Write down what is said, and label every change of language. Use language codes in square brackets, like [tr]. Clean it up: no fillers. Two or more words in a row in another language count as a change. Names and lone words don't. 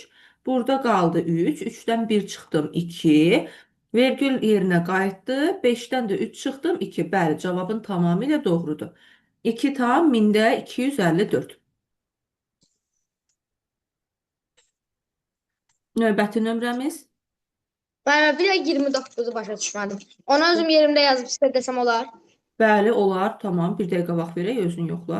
[az] Burada qaldı 3. 3'dən 1 çıxdım 2. Vergül yerinə qayıtdı. 5'dən də 3 çıxdım 2. Bəli, cavabın tamamilə doğrudur. 2 tam 1000-də 254. Növbəti nömrəmiz. [tr] Ben bir de 29'u başa düşmedim. Ona özüm yerimde yazıp size desem olar. [az] Bəli, olar. Tamam. Bir dəqiqə vaxt verək, özün yoxla.